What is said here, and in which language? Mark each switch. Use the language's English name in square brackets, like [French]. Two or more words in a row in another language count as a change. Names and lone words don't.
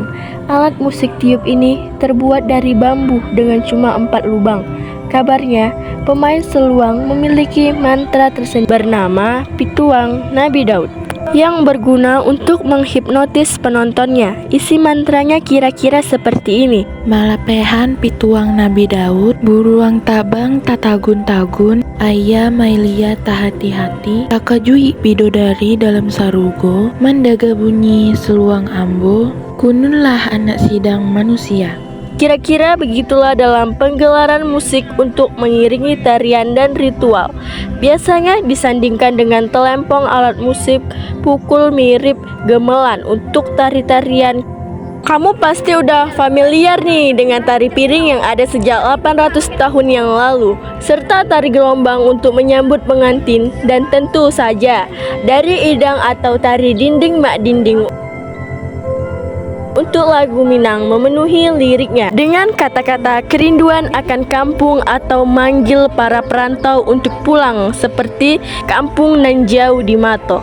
[Indonesian] Alat musik tiup ini terbuat dari bambu dengan cuma 4 lubang. Kabarnya, pemain seluang memiliki mantra tersendiri bernama Pituang Nabi Daud yang berguna untuk menghipnotis penontonnya. Isi mantranya kira-kira seperti ini. [Minangkabau] Malapehan pituang Nabi Daud, buruang tabang tatagun-tagun, ayah mailia tahati-hati, takajui bidodari dalam sarugo, mendaga bunyi seluang ambo, kununlah anak sidang manusia. [Indonesian] Kira-kira begitulah dalam penggelaran musik untuk mengiringi tarian dan ritual. Biasanya disandingkan dengan telempong alat musik pukul mirip gemelan untuk tari-tarian. Kamu pasti udah familiar nih dengan tari piring yang ada sejak 800 tahun yang lalu, serta tari gelombang untuk menyambut pengantin, dan tentu saja dari idang atau tari dinding mak dinding untuk lagu Minang memenuhi liriknya dengan kata-kata kerinduan akan kampung atau manggil para perantau untuk pulang seperti kampung nan jauh di Mato.